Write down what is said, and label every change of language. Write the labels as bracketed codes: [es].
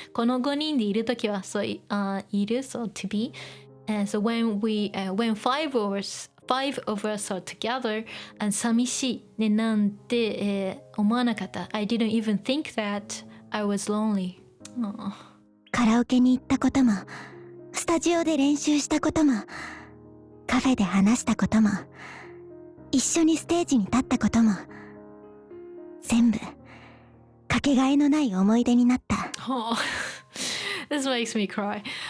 [ja] この5人でいるときはそう、いる [en] so to be、so when five of us are together and [ja] 寂しい、ね、なんて、思わなかった。 [en] I didn't even think that I was lonely、 [ja] カラオケに行ったこともスタジオで練習したこともカフェで話したことも一緒にステージに立ったことも全部かけがえのない思い出になった。 [en] Oh, this makes me cry.